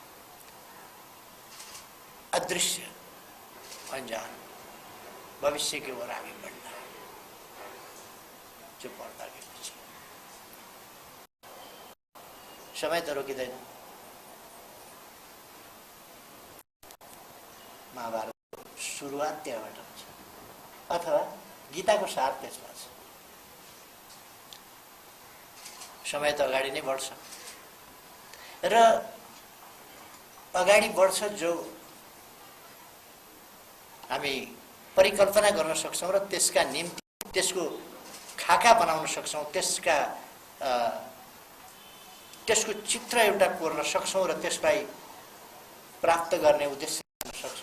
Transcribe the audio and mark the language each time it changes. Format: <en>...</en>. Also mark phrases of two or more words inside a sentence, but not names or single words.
<hi>अदृश्य अनजान भविष्य की ओर आगे बढ़ना है, जो पर्दा के पीछे।</hi> <ne>समय तो रोकिँदैन। महाभारतको सुरुवात त्यहाँबाट हुन्छ, अथवा गीताको सार त्यसमा छ। समय त अगाडि नै बढ्छ र अगाडि बढ्छ जो हामी परिकल्पना गर्न सक्छौँ र त्यसका निम्ति त्यसको खाका बनाउन सक्छौँ, त्यसको चित्र एउटा कोर्न सक्छौँ र त्यसलाई प्राप्त गर्ने उद्देश्य गर्न सक्छौँ।</ne>